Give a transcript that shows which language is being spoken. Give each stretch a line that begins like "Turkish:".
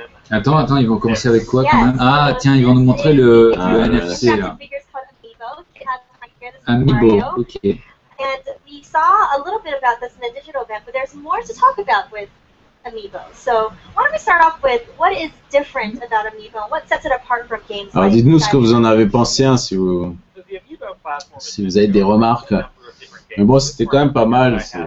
French: Attends, ils vont commencer avec quoi quand même? Ah tiens, ils vont nous montrer le NFC là. Amiibo, ok.
English: And we saw a little bit about this in the digital event, but there's more to talk about with Amiibo. So why don't we start off with what is different about Amiibo and what sets it apart from games
French: Alors
English: like
French: dites-nous ce que vous en avez pensé, hein, si vous avez des remarques. Mais bon, c'était quand même pas mal.